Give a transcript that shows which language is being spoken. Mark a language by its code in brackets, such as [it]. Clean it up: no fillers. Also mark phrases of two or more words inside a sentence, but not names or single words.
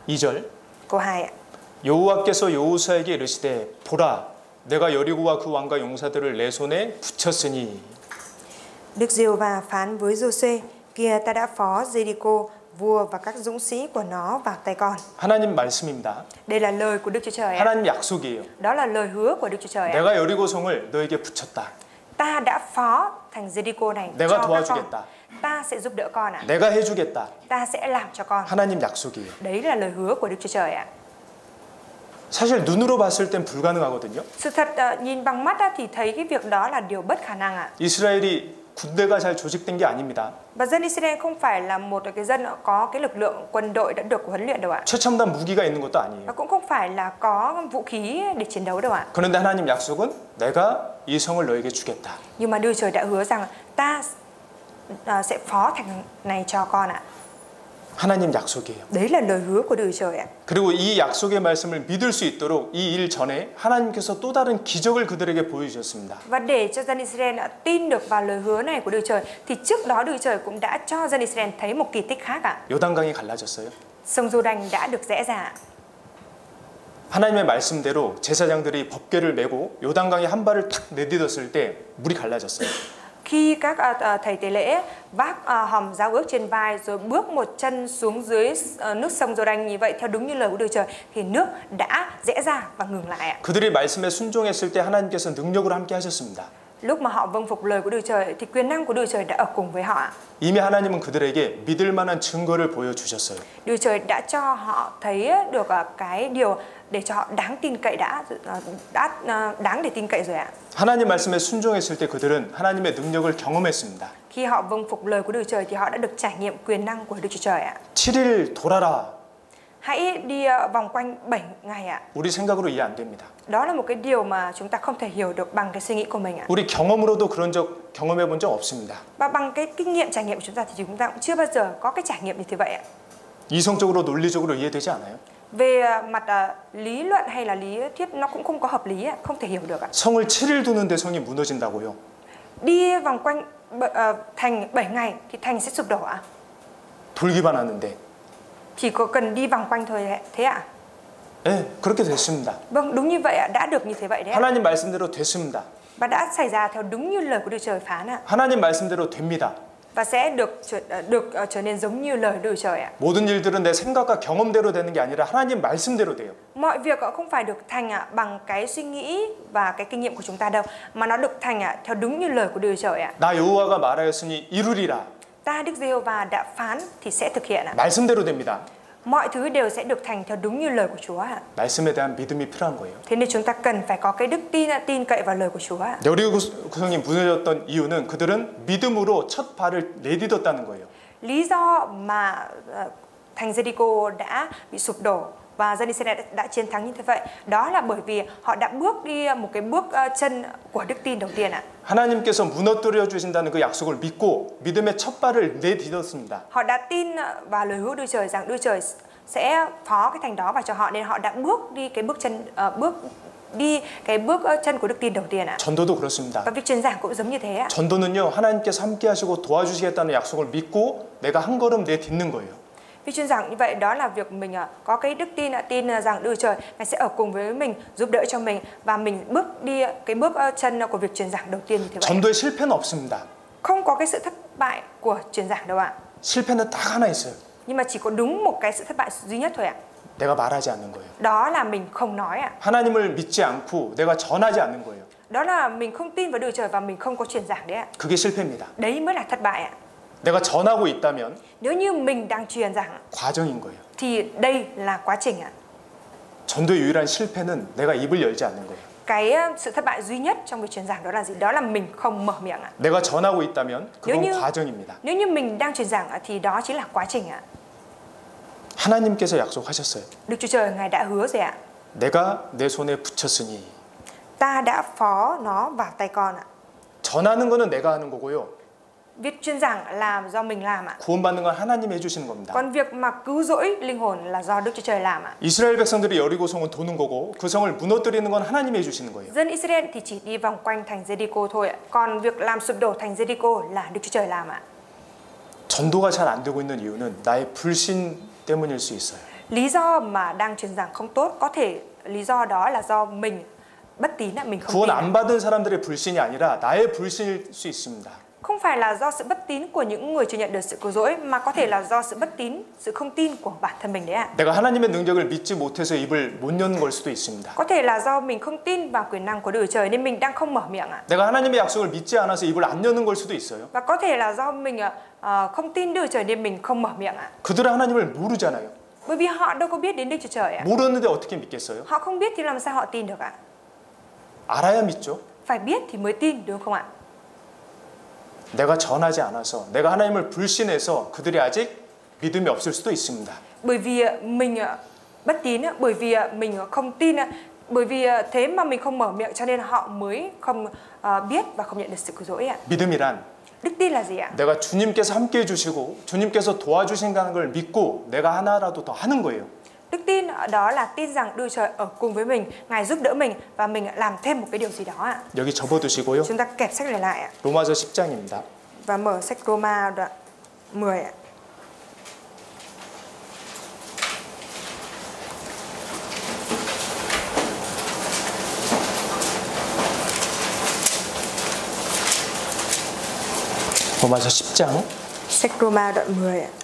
[ko] 2절. [vi] Câu 2 ạ. [ko] 여호와께서 여호수아에게 이르시되 보라 내가 여리고와 그 왕과 용사들을 내 손에 붙였으니. [vi] Đức Giê-hô-va phán với Giô-suê: Kìa ta đã phó Jericho, vua và các dũng sĩ của nó vào tay con. [ko] 하나님 말씀입니다. [vi] Đây là lời của Đức Chúa Trời ạ. [ko] 하나님 약속이에요. [vi] Đó là lời hứa của Đức Chúa Trời ạ. [ko] 내가 여리고성을 너에게 붙였다. [vi] Ta đã phó thành Jericho này [ko] 내가 [vi] cho các con. [ko] 도와주겠다. [vi] Ta sẽ giúp đỡ con ạ. [ko] 내가 해주겠다. [vi] Ta sẽ làm cho con. [ko] 하나님 약속이에요. [vi] Đấy là lời hứa của Đức Chúa Trời ạ. [ko] 사실 눈으로 봤을 땐 불가능하거든요. [vi] Sự thật nhìn bằng mắt thì thấy cái việc đó là điều bất khả năng ạ. [ko] 이스라엘이 군대가 잘 조직된 게 아닙니다. [vi] Và dân Israel không phải là một cái dân có cái lực lượng quân đội đã được huấn luyện đâu ạ. [ko] 최첨단 무기가 있는 것도 [vi] Và [ko] 아니에요. [vi] cũng không phải là có vũ khí để chiến đấu đâu ạ. [ko] 그런데 하나님 약속은 내가 이 성을 너에게 주겠다. [vi] Nhưng mà Đức Trời đã hứa rằng ta sẽ phó thành này cho con ạ. [ko] 하나님 약속이에요. [vi] Đấy là lời hứa của Đức Trời ạ. [ko] 그리고 이 약속의 말씀을 믿을 수 있도록 이 일 전에 하나님께서 또 다른 기적을 그들에게 보여주셨습니다. [vi] Và để cho dân Israel tin được vào lời hứa này của Đức Trời thì trước đó Đức Trời cũng đã cho dân Israel thấy một kỳ tích khác ạ. [ko] 요단강이 갈라졌어요. [vi] Sông Giô-đanh đã được rẽ ra. [ko] 하나님의 말씀대로 제사장들이 법궤를 메고 요단강에 한 발을 탁 내딛었을 때 물이 갈라졌어요. [vi] Khi các thầy tế lễ vác hòm giao ước trên vai rồi bước một chân xuống dưới nước sông Giô-đanh như vậy theo đúng như lời của Đức Trời thì nước đã rẽ ra và ngừng lại ạ. [ko] 그들이 말씀에 순종했을 때 하나님께서 능력으로 함께 하셨습니다. [vi] Lúc mà họ vâng phục lời của Đức Trời thì quyền năng của Đức Trời đã ở cùng với họ ạ. [ko] 이미 하나님은 그들에게 믿을 만한 증거를 보여주셨어요. [vi] Đức Trời đã cho họ thấy được cái điều để cho họ đáng tin cậy đã đáng để tin cậy rồi ạ. [ko] 하나님 말씀에 순종했을 때 그들은 하나님의 능력을 경험했습니다. [vi] Khi họ vâng phục lời của Đức Trời thì họ đã được trải nghiệm quyền năng của Đức Chúa Trời ạ. [ko] 7일 돌아라. [vi] hãy đi vòng quanh 7 ngày ạ. [ko] 우리 생각으로 이해 안 됩니다. [vi] Đó là một cái điều mà chúng ta không thể hiểu được bằng cái suy nghĩ của mình ạ. [ko] 우리 경험으로도 그런 적 경험해 본 적 없습니다. [vi] Và bằng cái kinh nghiệm trải nghiệm của chúng ta thì chúng ta cũng chưa bao giờ có cái trải nghiệm như thế vậy ạ. [ko] 이성적으로 논리적으로 이해되지 않아요? [vi] Về mặt lý luận hay là lý thuyết nó cũng không có hợp lý ạ, không thể hiểu được ạ. [ko] 성을 7일 두는데 성이 무너진다고요? [vi] Đi vòng quanh thành 7 ngày thì thành sẽ sụp đổ ạ. [ko] 돌기만 하는데. [vi] Chỉ có cần đi vòng quanh thôi thế ạ? [ko] 네, 그렇게 됐습니다. [vi] Vâng, đúng như vậy ạ, đã được như thế vậy đấy ạ. [ko] 하나님 말씀대로 됐습니다. [vi] Và đã xảy ra theo đúng như lời của Đức Trời phán ạ. [ko] 하나님 말씀대로 됩니다. [vi] Và sẽ được trở nên giống như lời Đức Trời ạ. [ko] 모든 일들은 내 생각과 경험대로 되는 게 아니라 하나님 말씀대로 돼요. [vi] Mọi việc không phải được thành bằng cái suy nghĩ và cái kinh nghiệm của chúng ta đâu, mà nó được thành theo đúng như lời của Đức Trời ạ. [ko] 나 여호와가 말하였으니 이루리라. [vi] Ta Đức Giê-hô-va đã phán thì sẽ thực hiện ạ. [ko] 말씀대로 됩니다. [vi] Mọi thứ đều sẽ được thành theo đúng như lời của Chúa ạ. [ko] 말씀에 대한 믿음이 필요한 거예요. [vi] Thế nên chúng ta cần phải có cái đức tin cậy vào lời của Chúa ạ. [ko] 여리고 구성이 무너졌던 이유는 그들은 믿음으로 첫 발을 내딛었다는 거예요. [vi] Lý do mà thành Jericho đã bị sụp đổ và dân Israel đã chiến thắng như thế vậy, đó là bởi vì họ đã bước đi một cái bước chân của đức tin đầu tiên ạ. [ko] 하나님께서 무너뜨려 주신다는 그 약속을 믿고 믿음의 첫 발을 내딛었습니다. [vi] Họ đã tin vào lời hứa Đức Trời rằng Đức Trời sẽ phó cái thành đó vào cho họ, nên họ đã bước đi cái bước chân của đức tin đầu tiên ạ. [ko] 전도도 그렇습니다. [vi] Và việc truyền giảng cũng giống như thế ạ. [ko] 전도는요, 하나님께서 함께 하시고 도와주시겠다는 약속을 믿고 내가 한 걸음 내딛는 거예요. [vi] Việc truyền giảng như vậy đó là việc mình có cái đức tin rằng Đức Trời Ngài sẽ ở cùng với mình, giúp đỡ cho mình và mình bước đi cái bước chân của việc truyền giảng đầu tiên như thế vậy. [ko] 전도에 실패는 없습니다. [vi] Không có cái sự thất bại của truyền giảng đâu ạ. [ko] 실패는 딱 하나 있어요. [vi] Nhưng mà chỉ có đúng một cái sự thất bại duy nhất thôi ạ. [ko] 내가 말하지 않는 거예요. [vi] Đó là mình không nói ạ. [ko] 하나님을 믿지 않고 내가 전하지 않는 거예요. [vi] Đó là mình không tin vào Đức Trời và mình không có truyền giảng đấy ạ. [ko] 그게 실패입니다. [vi] Đấy mới là thất bại ạ. [ko] 내가 전하고 있다면 [vi] Nếu như mình đang truyền giảng [ko] 과정인 거예요. [vi] thì đây là quá trình ạ. [ko] 전도의 유일한 실패는 내가 입을 열지 않는 거예요. [vi] Cái sự thất bại duy nhất trong việc truyền giảng đó là gì? Đó là mình không mở miệng ạ. [ko] 내가 전하고 있다면 그건 과정입니다. [vi] Nếu như mình đang truyền giảng thì đó chính là quá trình ạ. [ko] 하나님께서 약속하셨어요. [vi] Đức Chúa Trời Ngài đã hứa rồi ạ. [ko] 내가 내 손에 붙였으니. [vi] Ta đã phó nó vào tay con ạ. [ko] 전하는 거는 내가 하는 거고요. [vi] Việc truyền giảng là do mình làm ạ. [ko] 구원받는 건 하나님이 해주시는 겁니다. [vi] Còn việc mà cứu rỗi linh hồn là do Đức Chúa Trời làm ạ. [ko] 이스라엘 백성들이 여리고 성은 도는 거고 그 성을 무너뜨리는 건 하나님이 해주시는 거예요. [vi] Dân Israel thì chỉ đi vòng quanh thành Jericho thôi ạ. Còn việc làm sụp đổ thành Jericho là Đức Chúa Trời làm ạ. [ko] 전도가 잘 안 되고 있는 이유는 나의 불신 때문일 수 있어요. [vi] Lý do mà đang truyền giảng không tốt có thể lý do đó là do mình bất tín ạ, mình không [ko] 구원 [vi] tin. [ko] 안 받은 사람들의 불신이 아니라 나의 불신일 수 있습니다. [vi] Không phải là do sự bất tín của những người chưa nhận được sự cứu rỗi, mà có thể là do sự bất tín, sự không tin của bản thân mình đấy ạ. [ko] 내가 하나님의 능력을 믿지 못해서 입을 못 여는 걸 수도 있습니다. [vi] Có thể là do mình không tin vào quyền năng của Đức Trời nên mình đang không mở miệng ạ. [ko] 내가 하나님의 약속을 믿지 않아서 입을 안 여는 걸 수도 있어요. [vi] Và có thể là do mình không tin Đức Trời nên mình không mở miệng ạ. [ko] 그들은 하나님을 모르잖아요. [vi] Bởi vì họ đâu có biết đến Đức Chúa Trời ạ. [ko] 모르는데 어떻게 믿겠어요? [vi] Họ không biết thì làm sao họ tin được ạ? [ko] 알아야 믿죠. [vi] Phải biết thì mới tin, đúng không ạ? [ko] 내가 전하지 않아서 내가 하나님을 불신해서 그들이 아직 믿음이 없을 수도 있습니다. [vi] Bởi vì mình bất tín, bởi vì mình không tin, bởi vì thế mà mình không mở miệng cho nên họ mới không biết và không nhận được sự cứu rỗi ạ. [ko] 믿음이란 [vi] Đức tin là gì ạ? [ko] 내가 주님께서 함께 해주시고 주님께서 도와주신다는 걸 믿고 내가 하나라도 더 하는 거예요. [vi] Đức tin đó là tin rằng Đức Trời ở cùng với mình, Ngài giúp đỡ mình và mình làm thêm một cái điều gì đó ạ. [ko] 여기 접어두시고요. [vi] Chúng ta kẹp sách này lại ạ. [ko] 로마서 10장입니다. [vi] Và mở sách Roma đoạn 10 ạ. [ko] 로마서 10장 [vi] Sách Roma đoạn 10 ạ.